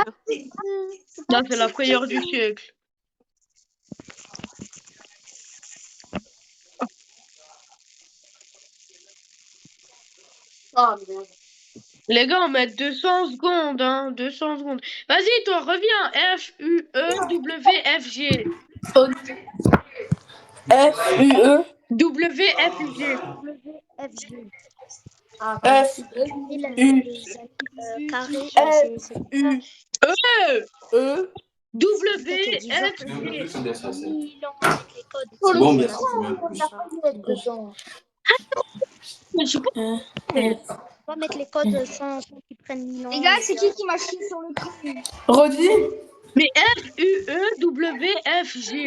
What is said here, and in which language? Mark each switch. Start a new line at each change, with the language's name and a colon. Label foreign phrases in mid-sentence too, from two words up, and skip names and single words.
French: Là, c'est la frayeur du siècle. Les gars, on met 200 secondes, hein. 200 secondes. Vas-y, toi, reviens. F-U-E-W-F-G. F-U-E. W-F-G. Carré. F-U-E. W-F-G. Bon, merci. Mais je sais pas. On va mettre les codes sans qu'ils prennent 1000 ans. Les gars, c'est qui m'a chié sur le cul? Redis. Mais F-U-E-W-F-G.